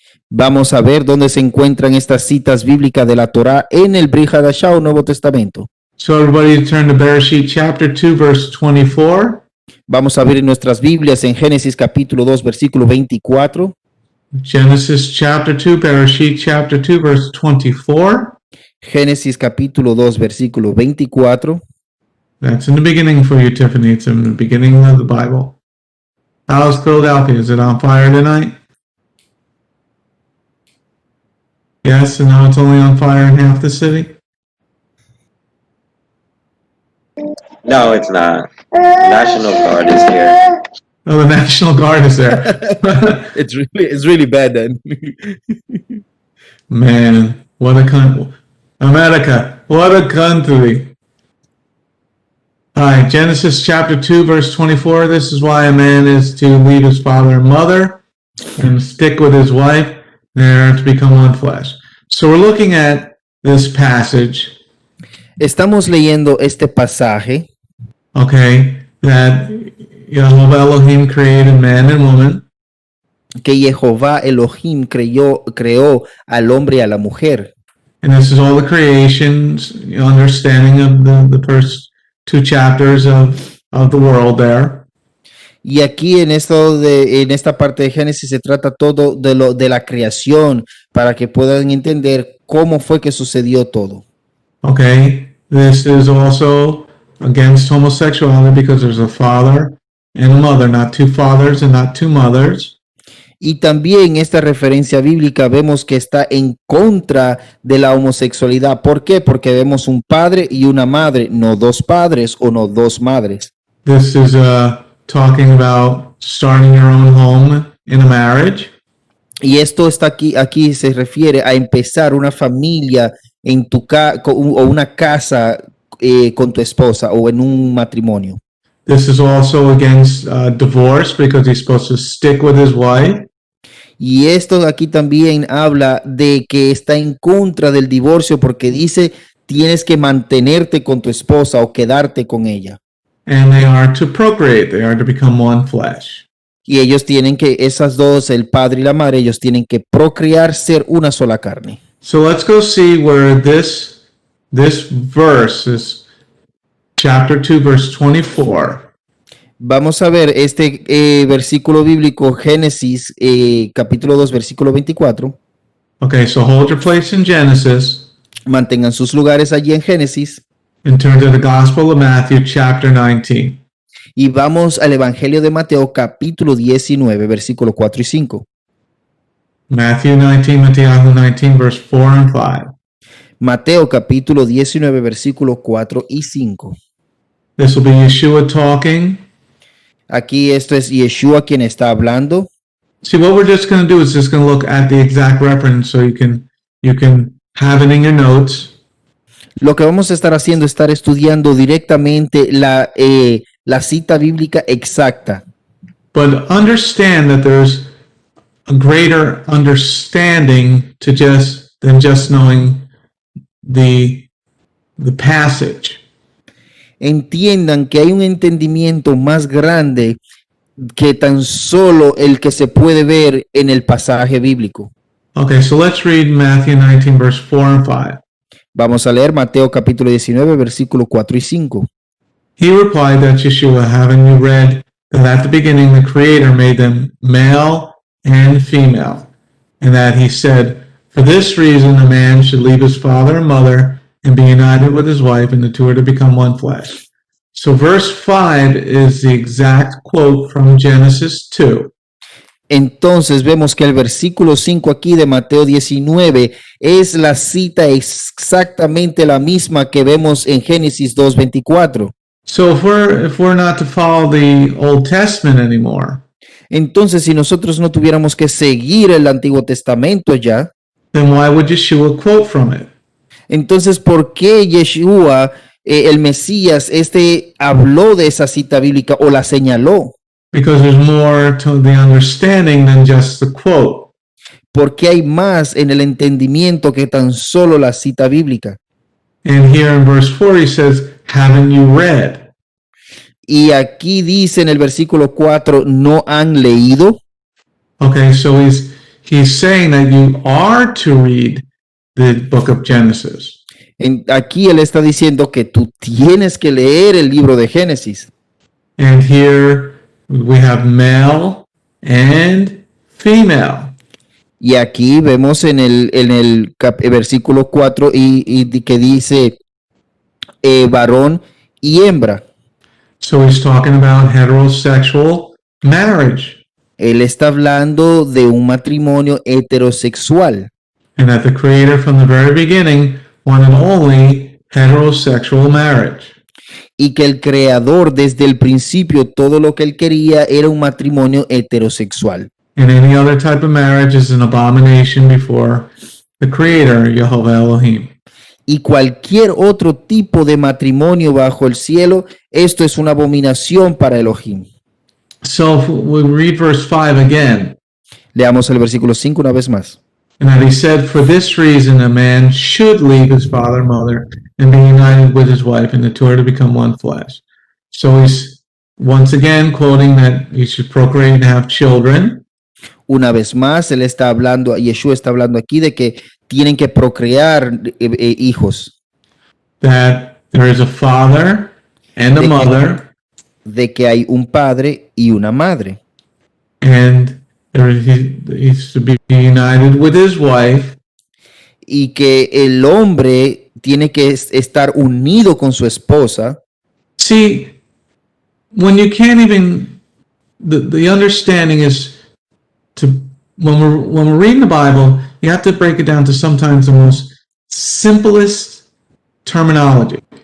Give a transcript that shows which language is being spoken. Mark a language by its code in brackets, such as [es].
[es] Vamos a ver dónde se encuentran estas citas bíblicas de la Torá en el Brit Hadashah o Nuevo Testamento. [en] So everybody turn to Bereshit chapter 2, verse 24. [es] Vamos a ver en nuestras Biblias en Génesis capítulo 2, versículo 24. [en] Genesis chapter 2, Bereshit chapter 2, verse 24. [es] Génesis capítulo 2, versículo 24. [en] That's in the beginning for you, Tiffany. It's in the beginning of the Bible. How's Philadelphia? Is it on fire tonight? Yes, and now it's only on fire in half the city? No, it's not. National Guard is here. Oh, the National Guard is there. It's really bad then. Man, what a country. America, what a country. All right, Genesis chapter 2, verse 24. This is why a man is to leave his father and mother and stick with his wife, and they are to become one flesh. So we're looking at this passage, [es] Estamos leyendo este pasaje, [en] okay, that Jehovah Elohim created man and woman, [es] que Jehová Elohim creó al hombre y a la mujer. [en] and this is all the creation's understanding of the first two chapters of the world there. [es] Y aquí en esta parte de Génesis se trata todo de la creación para que puedan entender cómo fue que sucedió todo. [en] Okay, this is also against homosexuality because there's a father and a mother, not two fathers and not two mothers. [es] Y también esta referencia bíblica vemos que está en contra de la homosexualidad. ¿Por qué? Porque vemos un padre y una madre, no dos padres o no dos madres. [en] This is talking about starting your own home in a marriage. [es] Y esto está aquí se refiere a empezar una familia en tu o una casa con tu esposa o en un matrimonio. [en] This is also against divorce because he's supposed to stick with his wife. [es] Y esto aquí también habla de que está en contra del divorcio porque dice tienes que mantenerte con tu esposa o quedarte con ella. [en] And they are to procreate. They are to become one flesh. [es] Y ellos tienen que, esas dos, el padre y la madre, ellos tienen que procrear, ser una sola carne. [en] So let's go see where this verse is chapter 2 verse 24. [es] Vamos a ver este versículo bíblico, Génesis capítulo 2, versículo 24. [en] Okay, so hold your place in Genesis [es] Mantengan sus lugares allí en Génesis. [en] and turn to the Gospel of Matthew chapter 19. [es] Y vamos al Evangelio de Mateo capítulo 19, versículo 4 y 5. [en] Matthew 19 verse 4 and 5. [es] Mateo capítulo 19, versículo 4 y 5. [en] This will be Yeshua talking. [es] Aquí esto es Yeshua quien está hablando. [en] See, what we're just going to do is just going to look at the exact reference so you can have it in your notes. [es] Lo que vamos a estar haciendo es estar estudiando directamente la cita bíblica exacta. [en] But understand that there's a greater understanding to than just knowing the passage. [es] Entiendan que hay un entendimiento más grande que tan solo el que se puede ver en el pasaje bíblico. [en] Okay, so let's read Matthew 19 verse 4 and 5. [es] Vamos a leer Mateo capítulo 19, versículo 4 y 5. [en] He replied that Yeshua, haven't you read that at the beginning the Creator made them male and female, and that he said, for this reason a man should leave his father and mother and be united with his wife, and the two are to become one flesh. So verse 5 is the exact quote from Genesis 2. [es] Entonces vemos que el versículo 5 aquí de Mateo 19 es la cita exactamente la misma que vemos en Génesis 2:24. [en] So if we're not to follow the Old Testament anymore, [es] Entonces, si nosotros no tuviéramos que seguir el Antiguo Testamento ya, [en] then why would Yeshua quote from it? [es] entonces, ¿por qué Yeshua, el Mesías, habló de esa cita bíblica o la señaló? [en] Because there's more to the understanding than just the quote. [es] Porque hay más en el entendimiento que tan solo la cita bíblica. [en] And here in verse 4 he says, haven't you read? [es] Y aquí dice en el versículo 4, ¿no han leído? [en] Okay, so he's saying that you are to read the book of Genesis. [es] Aquí él está diciendo que tú tienes que leer el libro de Génesis. [en] And here we have male and female. [es] Y aquí vemos en el versículo 4 y que dice varón y hembra. [en] So he's talking about heterosexual marriage. [es] Él está hablando de un matrimonio heterosexual. [en] And that the Creator from the very beginning wanted only heterosexual marriage. [es] Y que el creador desde el principio todo lo que él quería era un matrimonio heterosexual. [en] And any other type of marriage is an abomination before the Creator, Jehovah Elohim. [es] Y cualquier otro tipo de matrimonio bajo el cielo, esto es una abominación para Elohim. [en] So if we read verse 5 again. [es] Leamos el versículo 5 una vez más. [en] And that he said, for this reason a man should leave his father and mother and be united with his wife, and the two are to become one flesh. So once again quoting that you should procreate and have children. [es] Una vez más, él está hablando, Yeshua está hablando aquí de que tienen que procrear hijos, [en] That there is a father and a [es] De que- [en] mother, [es] de que hay un padre y una madre, [en] and he's to be united with his wife. [es] y que el hombre tiene que estar unido con su esposa. [en] See, when you can't even, the understanding is to, when we're reading the Bible, you have to break it down to sometimes the most simplest terminology.